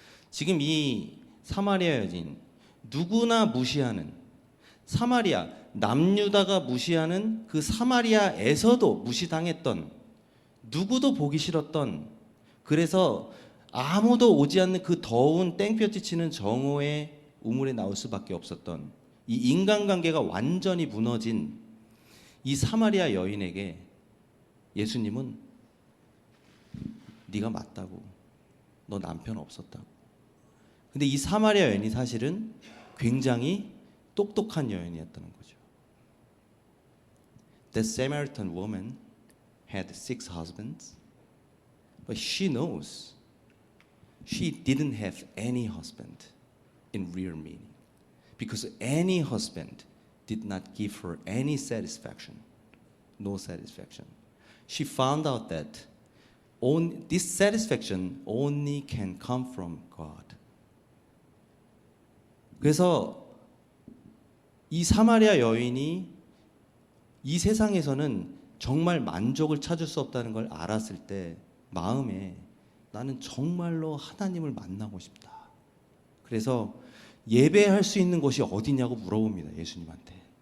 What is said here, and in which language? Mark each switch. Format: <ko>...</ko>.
<ko>지금 이 사마리아 여인, 누구나 무시하는 사마리아, 남유다가 무시하는 그 사마리아에서도 무시당했던, 누구도 보기 싫었던, 그래서 아무도 오지 않는 그 더운 땡볕이 치는 정오의 우물에 나올 수밖에 없었던 이 인간관계가 완전히 무너진 이 사마리아 여인에게 예수님은 네가 맞다고. 너 남편 없었다고. 근데 이 사마리아 여인이 사실은 굉장히 똑똑한 여인이었다는 거죠.</ko> <en>That Samaritan woman had 6 husbands, but she knows she didn't have any husband in real meaning, because any husband did not give her any satisfaction, no satisfaction. She found out that this satisfaction only can come from God.</en> <ko>그래서 이 사마리아 여인이 이 세상에서는 정말 만족을 찾을 수 없다는 걸 알았을 때 마음에 나는 정말로 하나님을 만나고 싶다. 그래서 예배할 수 있는 곳이 어디냐고 물어봅니다. 예수님한테.</ko>